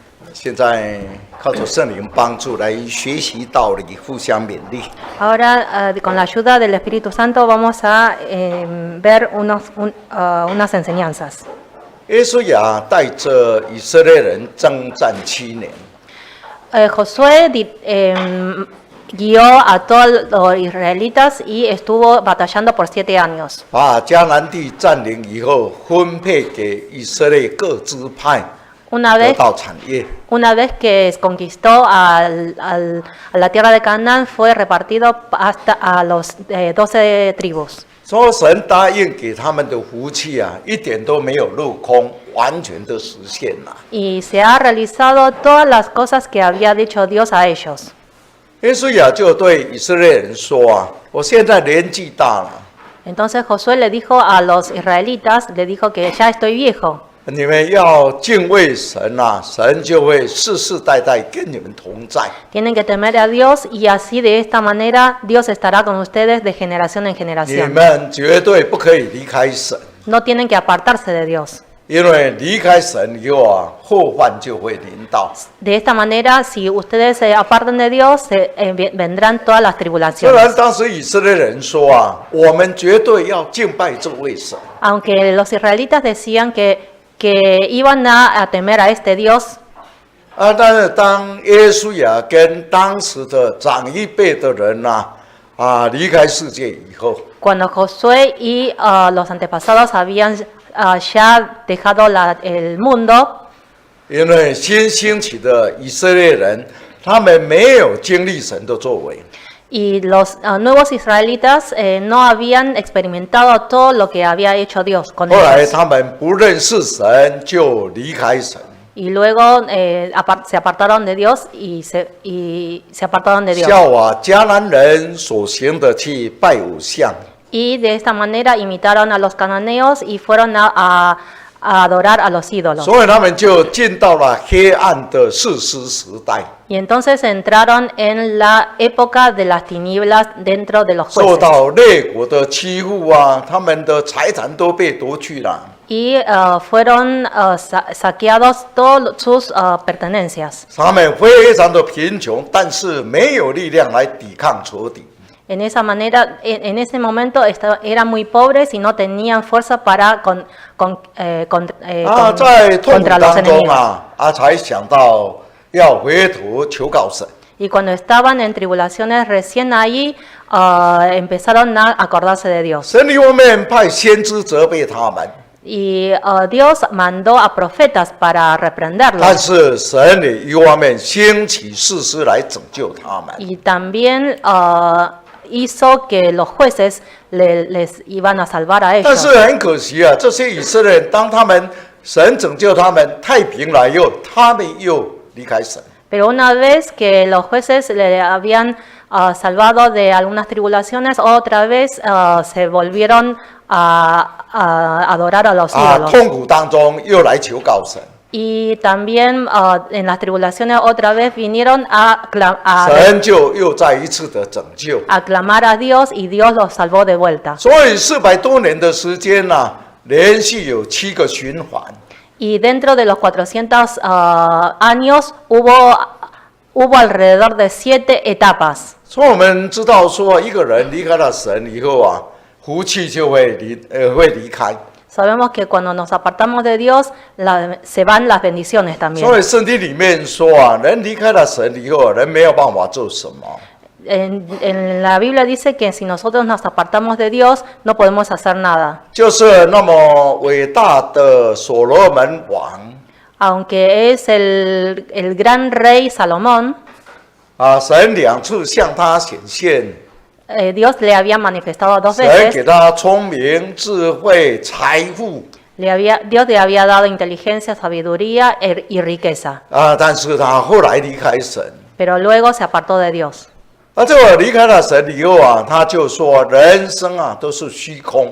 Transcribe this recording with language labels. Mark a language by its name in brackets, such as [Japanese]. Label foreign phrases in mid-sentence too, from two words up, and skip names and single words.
[Chinese] 现在靠着圣灵帮助来学习道理，互相勉励。 [Spanish] Ahora, con la ayuda del Espíritu Santo, vamos a ver unas enseñanzas. [Chinese] 约书亚带着以色列人征战7年， [Spanish] Josué guió a todos los israelitas y estuvo batallando por 7 años. [Chinese] 把迦南地占领以后，分配给以色列各支派， [Spanish] Una [Chinese] 得 [Spanish] vez, [Chinese] 到产业。 [Spanish] una vez que conquistó a la tierra de Canaán, fue repartido hasta a los 12 tribus. [Chinese] 说神答应给他们的福气啊，一点都没有落空，完全的实现了。 [Spanish] Y se ha realizado todas las cosas que había dicho Dios a ellos. [Chinese] 约书亚就对以色列人说啊，我现在年纪大了， [Spanish] Entonces Josué le dijo a los israelitas, le dijo que ya estoy viejo. [Chinese] 你们要敬畏神啊，神就会世世代代跟你们同在。 [Spanish] Tienen que temer a Dios y así de esta manera Dios estará con ustedes de generación en [Chinese] 你 [Spanish] generación. [Chinese] 们绝对不可以离开神， [Spanish] No tienen que apartarse de Dios. [Chinese] 因为离开神以后啊，祸患就会临到。 [Spanish] De esta manera, si ustedes se apartan de Dios, vendrán todas las [Chinese] 虽 [Spanish] tribulaciones. [Chinese] 然当时以色列人说啊，我们绝对要敬拜这位神， [Spanish] Aunque los israelitas decían que iban a temer a este Dios, [Chinese] 但是当约书亚跟当时的长一辈的人呐、离开世界以后， [Spanish] cuando Josué y los antepasados habían ya dejado el mundo, [Chinese] 因为新兴起的以色列人，他们没有经历神的作为， [Spanish] y los nuevos israelitas no habían experimentado todo lo que había hecho Dios con [Chinese] 后来 [Spanish] ellos. [Chinese] 他们不认识神，就离开神。 [Spanish] Y luego se apartaron de Dios y se apartaron de Dios. [Chinese] 效迦南人所行的去拜偶像， [Spanish] Y de esta manera imitaron a los cananeos y fueron a adorar a los ídolos. [Chinese] 所以他们就进到了黑暗的士师时代， [Spanish] Y entonces entraron en la época de las tinieblas dentro de los [Chinese] 受 [Spanish] jueces. [Chinese] 到列国的欺负啊，他们的财产都被夺去了。 [Spanish] Y fueron saqueados todas sus pertenencias. [Chinese] 他们非常的贫穷，但是没有力量来抵抗仇敌。 [Spanish] En esa manera, en ese momento eran muy pobres y no tenían fuerza para [Chinese] 在痛苦 [Spanish] contra los [Chinese] 当中 [Spanish] enemigos. [Chinese] 才想到要回头求告神。 [Spanish] Y cuando estaban en tribulaciones recién ahí, empezaron a acordarse de Dios. [Chinese] 神一方面派先知责备他们， [Spanish] Y Dios mandó a profetas para [Chinese] 但 [Spanish] reprenderlos. [Chinese] 是神也一方面兴起士师来拯救他们。 [Spanish] Y también hizo que los jueces les iban a salvar a [Chinese] 但是 [Spanish] ellos. [Chinese] 很可惜啊，这些以色列人，当他们神拯救他们太平了以后，他们又离开神。 [Spanish] Pero una vez que los jueces le habían salvado de algunas tribulaciones, otra vez se volvieron a adorar a los ídolos. [Chinese] 痛苦当中又来求告神， [Spanish] Y también en las tribulaciones otra vez vinieron a [Chinese] 神就又再一次的拯救。 [Spanish] clamar a Dios y Dios los salvó de vuelta. [Chinese] 所以400多年的时间连续有7个循环。 [Spanish] Y dentro de los 400 años hubo alrededor de 7 etapas. [Chinese] 所以我们知道说，一个人离开了神以后福气就会离开。 [Spanish] Sabemos que cuando nos apartamos de Dios, se van las bendiciones [Chinese] 所 [Spanish] también. [Chinese] 以圣经里面说人离开了神以后，人没有办法做什么。 [Spanish] En la Biblia dice que si nosotros nos apartamos de Dios, no podemos hacer nada. [Chinese] 就是那么伟大的所罗门王 [Spanish] Aunque es el gran rey Salomón, [Chinese] 神2次向他显现， [Spanish] Dios le había manifestado 2 [Chinese] 神 [Spanish] veces. [Chinese] 给他聪明、智慧、财富， [Spanish] Dios le había dado inteligencia, sabiduría y riqueza. [Chinese] 但是他后来离开神。 [Spanish] Pero luego se apartó de Dios. [Chinese] 这个离开了神以后他就说人生都是虚空